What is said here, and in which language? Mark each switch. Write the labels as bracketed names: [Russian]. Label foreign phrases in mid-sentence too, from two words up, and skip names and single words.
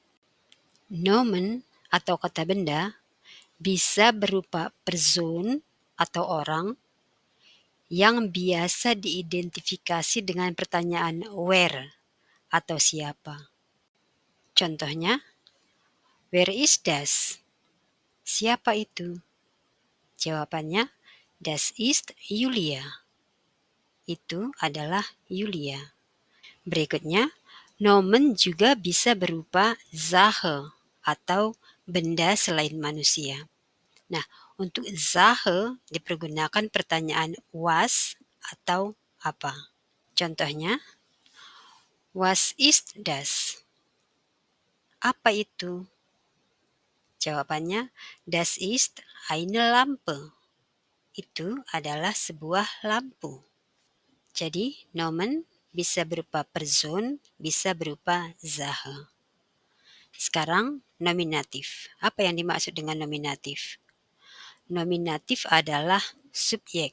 [Indonesian] Nomen atau kata benda bisa berupa person atau orang yang biasa diidentifikasi dengan pertanyaan where atau siapa. Contohnya, [German] where is das? [Indonesian] Siapa itu? Jawabannya, [German] das ist Julia. [Indonesian] Itu adalah Yulia. Berikutnya, nomen juga bisa berupa Sache atau benda selain manusia. Nah, untuk Sache dipergunakan pertanyaan was atau apa. Contohnya, [German] was ist das? [Indonesian] Apa itu? Jawabannya, [German] das ist eine Lampe. [Indonesian] Itu adalah sebuah lampu. Jadi, nomen bisa berupa person, bisa berupa Sache. Sekarang, nominatif. Apa yang dimaksud dengan nominatif? Nominatif adalah subjek.